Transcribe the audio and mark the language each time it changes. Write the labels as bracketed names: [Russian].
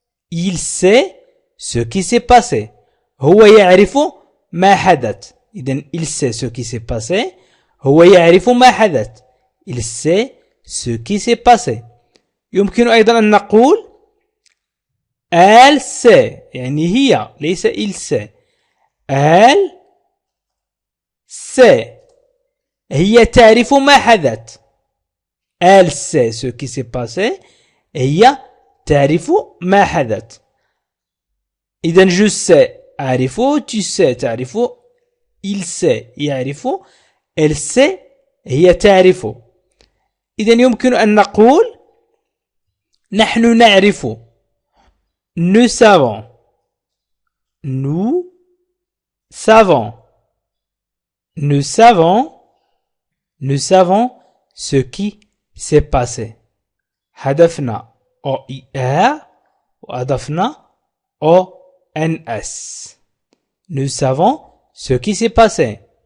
[French] il sait ce qui s'est passé. [Arabic] هو يعرف ما حدث. إذن [French] il sait ce qui s'est passé. [Arabic] هو يعرف ما حدث. [French] il sait ce qui s'est passé. [Arabic] يمكن أيضا أن نقول [French] elle sait [Arabic] يعني هي ليس [French] il sait. elle sait [Arabic] هي تعرف ما حدث. [French] elle sait ce qui s'est passé. [Arabic] هي تعرف ما حدث. إذن [French] je sais [Arabic] أعرف. [French] tu sais [Arabic] تعرف. [French] il sait [Arabic] يعرف. [French] elle sait [Arabic] هي تعرف. إذن يمكن أن نقول نحن نعرف. [French] Nous savons. Nous savons. Nous savons. Nous savons ce qui s'est passé. [Arabic] حذفنا OIR وأضفنا ONS. [French] Nous savons ce qui s'est passé.